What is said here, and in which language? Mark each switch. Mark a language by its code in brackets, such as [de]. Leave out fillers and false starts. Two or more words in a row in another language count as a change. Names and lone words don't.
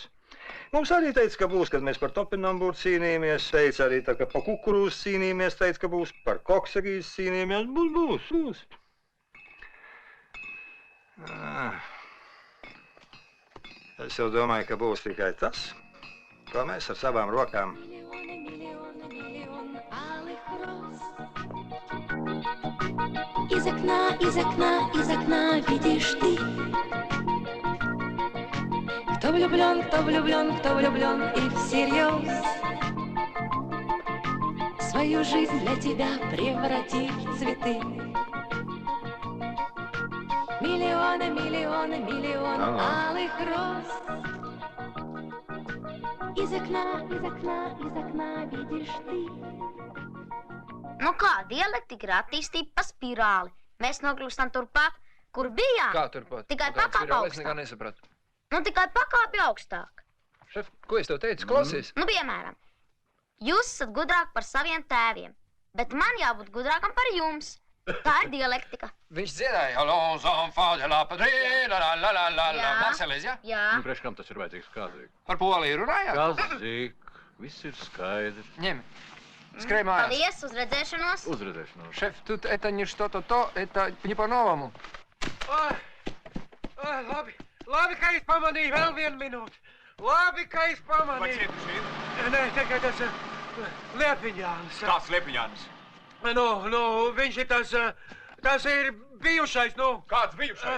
[lv] Mums arī teica, ka būs, kad mēs par topinambūru cīnījāmies, teica arī tā, ka par kukurūzu cīnījāmies, teica, ka būs, par koksagīzi cīnījāmies, būs. Es jau domāju, ka būs tikai tas, ko mēs ar savām rokām. [ru] Из окна видишь ты. Кто влюблен и всерьез свою жизнь для тебя превратит в цветы. Миллионы алых роз. Из окна видишь ты. [lv] Nu kā, dialektika ir attīstība pa spirāli. Mēs nokļūstam turpat, kur bijām. Kā turpat? Tikai pakāpj augstāk. Es nekā nesapratu. Nu, tikai pakāpj augstāk. Šef, ko es tev teicu? Klausies. Nu, piemēram, jūs esat gudrāk par saviem tēviem, bet man jābūt gudrākam par jums. Tā ir dialektika. Viņš dziedāja. [fr] Allons enfants de la patrie, [lv] la Marselēs, ja? Jā. Nu, priekš kam tas ir vajadzīgs kādīgi? Par Poliju runājāt? Kazik, viss ir skaidrs. Ņem. Skrēj mājās. Paldies, uz redzēšanos. Uz redzēšanos. Šef, [ru] тут это не что-то то, это не по-новому. [lv] Labi, ka es pamanīju vēl vienu minūti. Labi, ka es pamanīju. Vai cietuši ir? Nē, tikai tas Liepiņānis. Kāds Liepiņānis? Nu, viņš ir tas ir bijušais, nu. Kāds bijušais?